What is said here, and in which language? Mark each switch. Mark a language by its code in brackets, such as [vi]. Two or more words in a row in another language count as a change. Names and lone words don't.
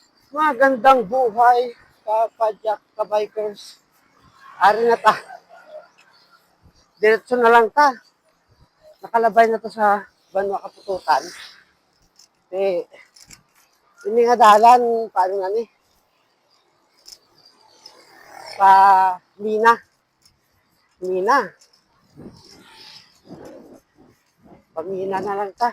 [tl] Magandang buhay, kapadyak, kabikers. [hil] Ari na ta. Diretso na lang ta. Nakalabay na to sa Banwa Kapututan. Ini nga dalan, paano nga ni? Pa Mina. Mina. Pamina na lang ta.